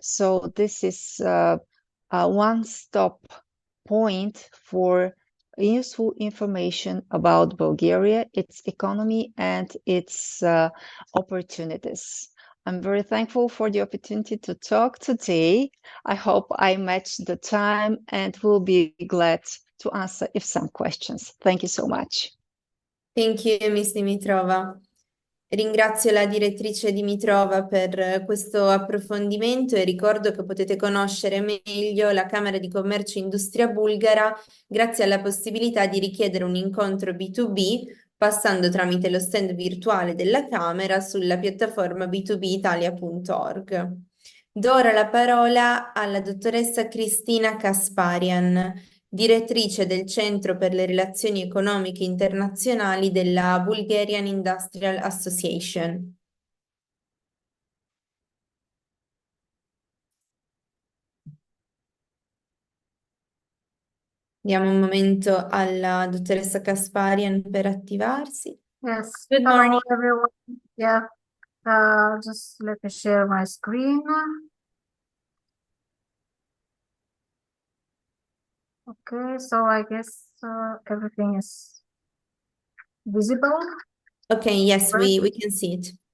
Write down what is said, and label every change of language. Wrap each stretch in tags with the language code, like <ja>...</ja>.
<en>So this is a one-stop point for useful information about Bulgaria, its economy, and its opportunities. I'm very thankful for the opportunity to talk today. I hope I matched the time and will be glad to answer if some questions. Thank you so much. Thank you, Ms. Dimitrova.</en> <it>Ringrazio la direttrice Dimitrova per questo approfondimento e ricordo che potete conoscere meglio la Camera di Commercio e Industria bulgara grazie alla possibilità di richiedere un incontro B2B passando tramite lo stand virtuale della Camera sulla piattaforma b2bitalia.org. Do ora la parola alla dottoressa Cristina Kasparian, direttrice del Centro per le Relazioni Economiche Internazionali della Bulgarian Industrial Association. Diamo un momento alla dottoressa Kasparian per attivarsi.</it> <en>Yes. Good morning, everyone. Yeah, just let me share my screen. Okay, so I guess everything is visible. Okay, yes, we can see it.</en>